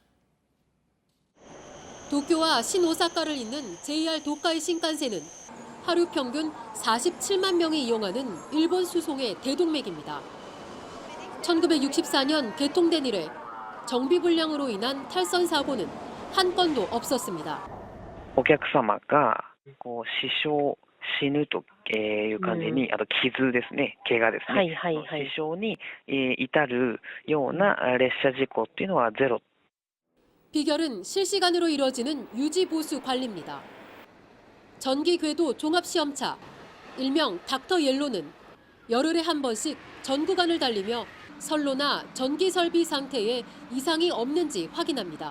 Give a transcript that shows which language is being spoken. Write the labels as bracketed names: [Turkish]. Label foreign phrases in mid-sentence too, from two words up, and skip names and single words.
[Korean] 도쿄와 신오사카를 잇는 JR 도카이 신칸센은 하루 평균 47만 명이 이용하는 일본 수송의 대동맥입니다. 1964년 개통된 이래 정비 불량으로 인한 탈선 사고는 한 건도 없었습니다. [Japanese] お客様が死傷死ぬという感じに、あと傷ですね、怪我ですね、死傷に至るような列車事故っていうのはゼロ。 [Korean] 비결은 실시간으로 이뤄지는 유지 보수 관리입니다. 전기 궤도 종합 시험차, 일명 닥터 옐로는 열흘에 한 번씩 전 구간을 달리며 선로나 전기 설비 상태에 이상이 없는지 확인합니다.